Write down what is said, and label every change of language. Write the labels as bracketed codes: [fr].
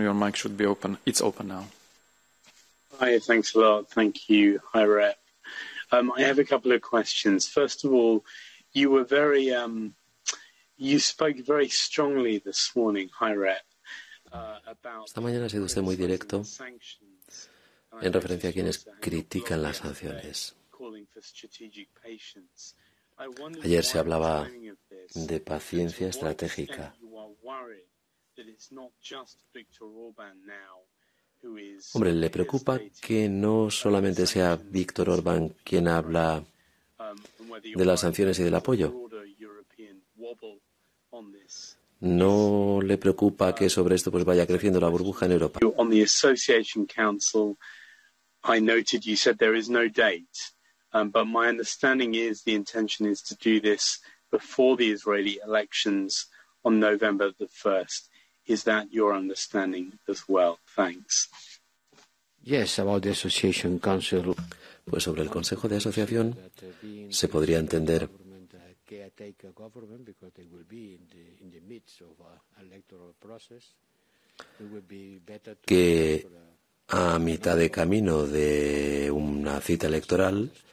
[en] Your mic should be open. It's open now. Hi, thanks a lot. Thank you. Hi, Rep. I have a couple of questions. First of all, you were you spoke very strongly this morning, Hi, Rep, about [es] Esta mañana ha sido usted muy directo en referencia a quienes critican las sanciones. Ayer se hablaba de paciencia estratégica. Hombre, ¿le preocupa que no solamente sea Víctor Orbán quien habla de las sanciones y del apoyo? ¿No le preocupa que sobre esto pues vaya creciendo la burbuja en Europa? [en] But my understanding is the intention is to do this before the Israeli elections on November the 1st. Is that your understanding as well? Thanks. Yes, about the Association Council. [es] Pues sobre el Consejo de Asociación se podría entender que a mitad de camino de una cita electoral